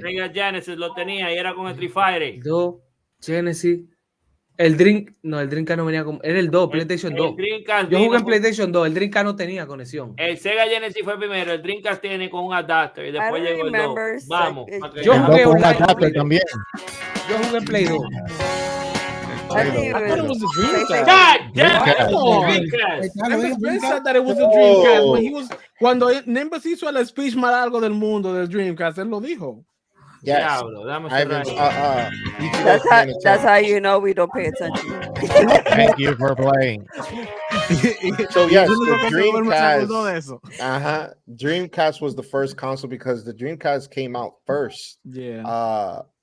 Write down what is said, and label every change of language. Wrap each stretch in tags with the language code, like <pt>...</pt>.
<es>Sega Genesis lo tenía y era con Street Fighter. 2, Genesis. El Dreamcast no venía con. Era el 2, PlayStation 2. Yo jugué en PlayStation 2, el Dreamcast no tenía conexión. El Sega Genesis fue primero, el Dreamcast tiene con un adapter y después llegó el 2. Vamos. Yo jugué con un adapter también. Yo jugué en Play 2.</es> <en>I thought it was a Dreamcast. God damn it! Said that it was a Dreamcast.</en> <es>Cuando Nimbus hizo el speech más largo del mundo del Dreamcast, él lo dijo.</es> <en>Yes. That's how you know we don't pay attention. Thank you for playing. So yes, the Dreamcast. Dreamcast was the first console because the Dreamcast came out first. Yeah.</en>